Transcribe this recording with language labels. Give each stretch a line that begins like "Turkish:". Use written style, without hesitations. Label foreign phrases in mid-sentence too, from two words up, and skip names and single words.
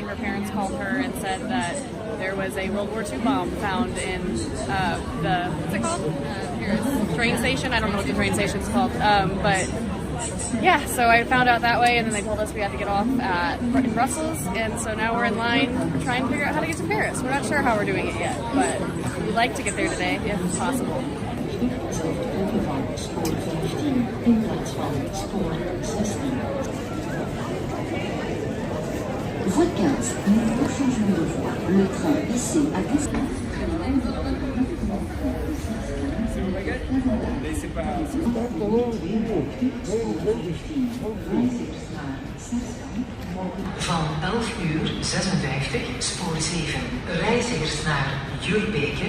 English: Her parents called her and said that there was a World War II bomb found in what's it called? Train station. I don't know what the train station is called. But yeah, so I found out that way, and then they told us we had to get off in Brussels, and so now we're in line trying to figure out how to get to Paris. We're not sure how we're doing it yet, but we'd like to get there today if possible.
French: Voie 15, nouveau changement de voie. Le train ici à
Dutch: Van 11:56, spoor 7. Reizigers naar Jurbeke.